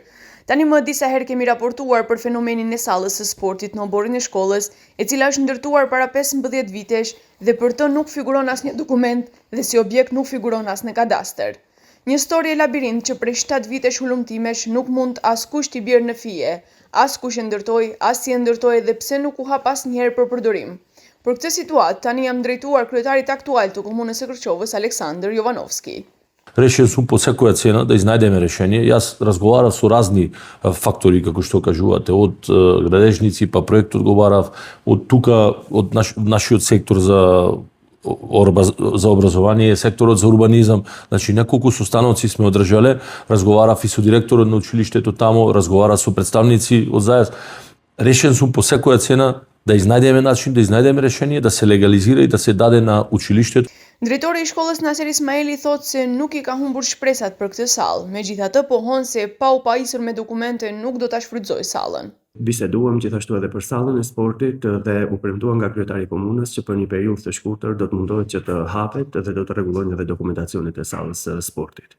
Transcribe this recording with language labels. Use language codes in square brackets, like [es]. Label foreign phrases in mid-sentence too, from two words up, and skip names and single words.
[sq] Tani më disa herë kemi raportuar për fenomenin e sallës së sportit në oborin e shkollës, e cila është ndërtuar para 15 vitesh dhe për të nuk figuron asnjë dokument dhe si objekt nuk figuron as në kadastër. Një storje labirint që prej 7 vitesh hulumtimesh nuk mund askush t'i bjerë në fije, as kush e ndërtoi, as si e ndërtoi dhe pse nuk u hap asnjëherë për përdorim. Për këtë situatë, tani jam drejtuar kryetarit aktual të komunës së Kërçovës, Aleksandar Jovanovski. [mk] Решение сум посекоја цена да изнајдеме решение. Јас разговарав со разни фактори, како што кажувате, од градежници па проект одговарав, од тука, од нашиот сектор за образование, секторот за урбанизам, значи неколку состаноци сме одржале, разговарав и со директорот на училиштето тамо, разговарав со представници од ЗАЕС. Решен сум по секоја цена да изнајдеме начин, да изнајдеме решение, да се легализира и да се даде на училиштето. [sq] Drejtori i shkollës Nasir Ismaili thotë se nuk i ka humbur shpresat për këtë sallë, megjithatë pohon se pa u pajisur me dokumente nuk do ta shfrytëzojë sallën. Biseduam gjithashtu edhe për sallën e sportit dhe u premtua nga kryetari i komunës që për një periudhë të shkurtër do të mundohet që të hapet dhe do të rregullojnë edhe dokumentacionet e sallës së sportit.